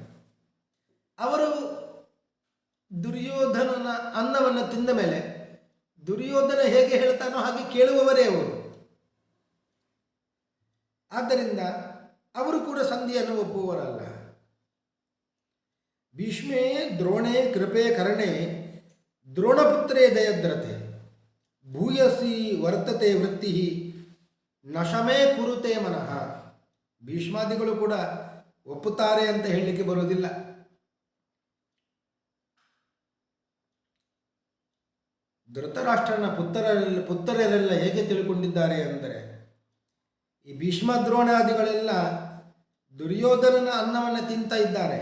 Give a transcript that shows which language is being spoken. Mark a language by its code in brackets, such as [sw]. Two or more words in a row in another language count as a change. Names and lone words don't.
[kn] ಅವರು ದುರ್ಯೋಧನನ ಅನ್ನವನ್ನು ತಿಂದ ಮೇಲೆ ದುರ್ಯೋಧನ ಹೇಗೆ ಹೇಳ್ತಾನೋ ಹಾಗೆ ಕೇಳುವವರೇ ಅವರು. ಆದ್ದರಿಂದ ಅವರು ಕೂಡ ಸಂಧಿಯನ್ನು ಒಪ್ಪುವವರಲ್ಲ. [sa] ಭೀಷ್ಮೇ ದ್ರೋಣೆ ಕೃಪೆ ಕರ್ಣೆ ದ್ರೋಣಪುತ್ರೇ ಜಯದ್ರತೆ ಭೂಯಸಿ ವರ್ತತೆ ವೃತ್ತಿ ನಶಮೇ ಕುರುತೆ ಮನಃ. [kn] ಭೀಷ್ಮಾದಿಗಳು ಕೂಡ ಒಪ್ಪುತ್ತಾರೆ ಅಂತ ಹೇಳಲಿಕ್ಕೆ ಬರುವುದಿಲ್ಲ. ಧೃತರಾಷ್ಟ್ರನ ಪುತ್ರರೆಲ್ಲ ಹೇಗೆ ತಿಳ್ಕೊಂಡಿದ್ದಾರೆ ಅಂದರೆ ಈ ಭೀಷ್ಮ ದ್ರೋಣಾದಿಗಳೆಲ್ಲ ದುರ್ಯೋಧನನ ಅನ್ನವನ್ನು ತಿಂತ ಇದ್ದಾರೆ.